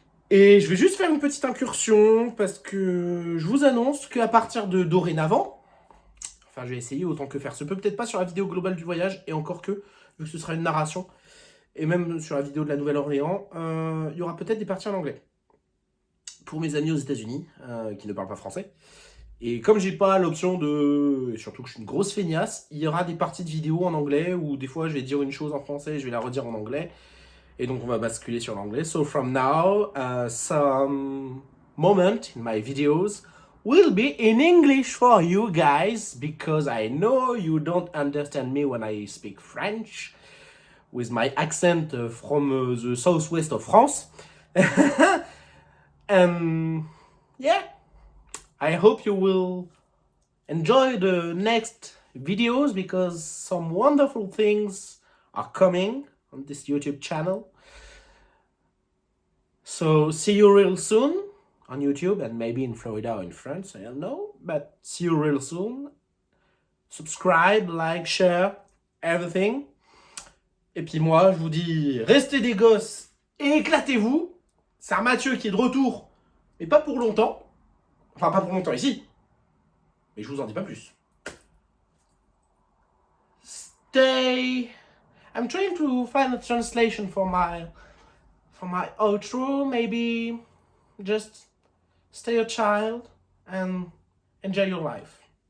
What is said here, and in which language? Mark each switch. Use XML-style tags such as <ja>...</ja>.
<fr>Et je vais juste faire une petite incursion, parce que je vous annonce qu'à partir de dorénavant, enfin je vais essayer autant que faire se peut, peut-être pas sur la vidéo globale du voyage, et encore que, vu que ce sera une narration, et même sur la vidéo de la Nouvelle-Orléans, il y aura peut-être des parties en anglais. Pour mes amis aux États-Unis qui ne parlent pas français. Et comme j'ai pas l'option de... Et surtout que je suis une grosse feignasse, il y aura des parties de vidéos en anglais où des fois je vais dire une chose en français et je vais la redire en anglais. Et donc on va basculer sur l'anglais.</fr> <en>So from now, some moment in my videos will be in English for you guys because I know you don't understand me when I speak French with my accent from the southwest of France. Yeah, I hope you will enjoy the next videos because some wonderful things are coming on this YouTube channel. So see you real soon on YouTube and maybe in Florida or in France, I don't know, but see you real soon. Subscribe, like, share, everything.</en> <fr>Et puis moi, je vous dis, restez des gosses et éclatez-vous. C'est un Mathieu qui est de retour, mais pas pour longtemps. Enfin, pas pour longtemps ici. Mais je vous en dis pas plus.</fr> <en>Stay. I'm trying to find a translation for my outro. Maybe just stay a child and enjoy your life.</en>